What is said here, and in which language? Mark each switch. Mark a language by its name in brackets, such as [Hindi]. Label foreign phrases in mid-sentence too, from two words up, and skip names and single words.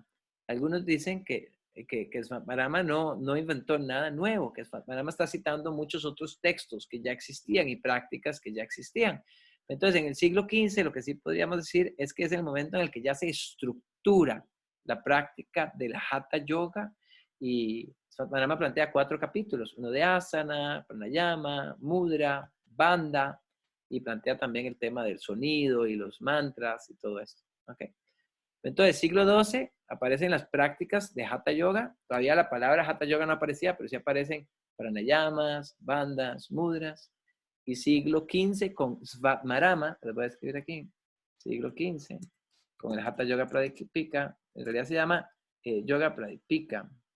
[Spanish] Algunos dicen que Svatmarama no inventó nada nuevo, que Svatmarama está citando muchos otros textos que ya existían y prácticas que ya existían. Entonces, en el siglo XV, lo que sí podríamos decir es que es el momento en el que ya se estructura la práctica del Hatha Yoga, y Svatmarama plantea 4 capítulos, uno de asana, pranayama, mudra, bandha, y plantea también el tema del sonido y los mantras y todo esto. ¿Okay? Entonces, siglo XII aparecen las prácticas de Hatha Yoga. Todavía la palabra Hatha Yoga no aparecía, pero sí aparecen pranayamas, bandhas, mudras. Y siglo XV con Svatmarama, les voy a escribir aquí, siglo XV, con el Hatha Yoga Pradipika, en realidad se llama Yoga Pradipika.